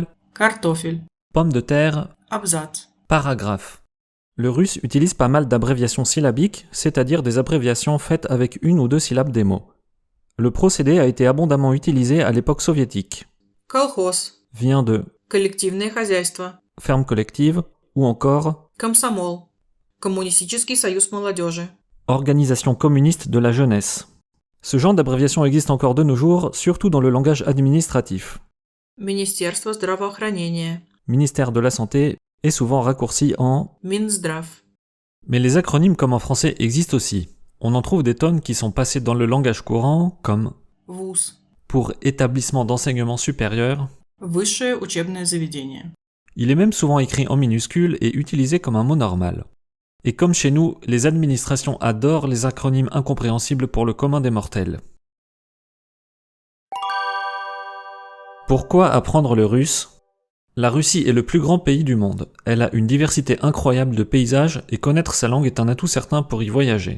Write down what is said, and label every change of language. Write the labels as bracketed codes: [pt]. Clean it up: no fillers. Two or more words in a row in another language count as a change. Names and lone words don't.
[ru] картофель, [fr] pomme de terre, [ru] абзац. [fr] paragraphe. Le russe utilise pas mal d'abréviations syllabiques, c'est-à-dire des abréviations faites avec une ou deux syllabes des mots. Le procédé a été abondamment utilisé à l'époque soviétique. [ru] Колхоз, [fr] Vient de [ru] коллективное хозяйство, [fr] ferme collective ou encore [ru] комсомол, коммунистический союз молодежи, [fr] organisation communiste de la jeunesse. Ce genre d'abréviation existe encore de nos jours, surtout dans le langage administratif. [ru] Министерство здравоохранения, [fr] Ministère de la Santé est souvent raccourci en [ru] Минздрав, [fr] mais les acronymes comme en français existent aussi. On en trouve des tonnes qui sont passées dans le langage courant comme [ru] ВУЗ, [fr] pour établissement d'enseignement supérieur. [ru] высшее учебное заведение. [fr] Il est même souvent écrit en minuscules et utilisé comme un mot normal. Et comme chez nous, les administrations adorent les acronymes incompréhensibles pour le commun des mortels. Pourquoi apprendre le russe ? La Russie est le plus grand pays du monde. Elle a une diversité incroyable de paysages et connaître sa langue est un atout certain pour y voyager.